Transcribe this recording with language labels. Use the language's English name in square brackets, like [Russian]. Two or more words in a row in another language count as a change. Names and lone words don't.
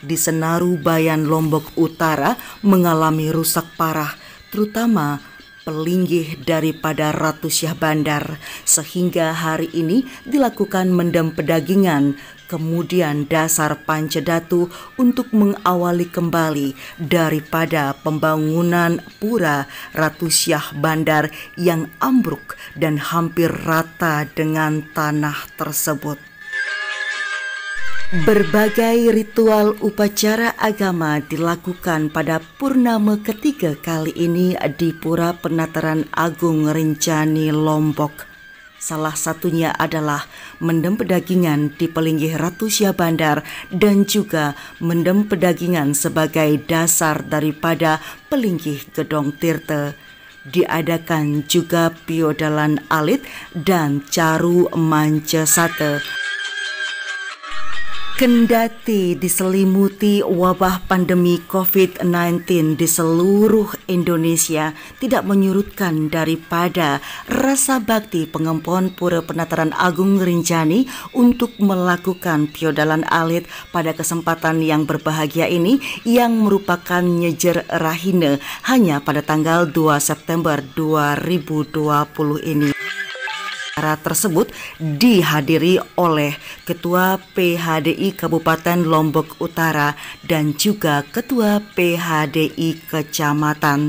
[Indonesian] di Senaru Bayan Lombok Utara mengalami rusak parah, terutama pelinggih daripada Ratu Syah Bandar, sehingga hari ini dilakukan mendem pedagingan, kemudian dasar Pancedatu untuk mengawali kembali daripada pembangunan pura Ratu Syah Bandar yang ambruk dan hampir rata dengan tanah tersebut. Berbagai ritual upacara agama dilakukan pada purnama ketiga kali ini di Pura Penataran Agung Rinjani Lombok. Salah satunya adalah mendem pedagingan di pelinggih Ratu Syah Bandar dan juga mendem pedagingan sebagai dasar daripada pelinggih Gedong Tirta. Diadakan juga piodalan alit dan caru mancesate. Kendati diselimuti wabah pandemi COVID-19 di seluruh Indonesia, tidak menyurutkan daripada rasa bakti pengempon Pura Penataran Agung Rinjani untuk melakukan piodalan alit pada kesempatan yang berbahagia ini yang merupakan nyejer rahina hanya pada tanggal 2 September 2020 ini. Acara tersebut dihadiri oleh Ketua PHDI Kabupaten Lombok Utara dan juga Ketua PHDI Kecamatan.